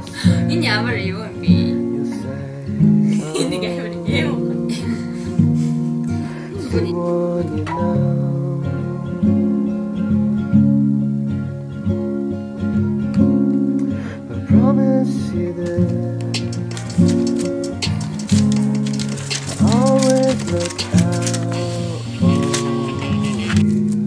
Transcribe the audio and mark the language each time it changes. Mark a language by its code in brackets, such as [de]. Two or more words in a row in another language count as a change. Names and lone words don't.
[mn] Энэ ямар юу юм бэ? Энийг амар юм. [en] I promise you that I always look out for you.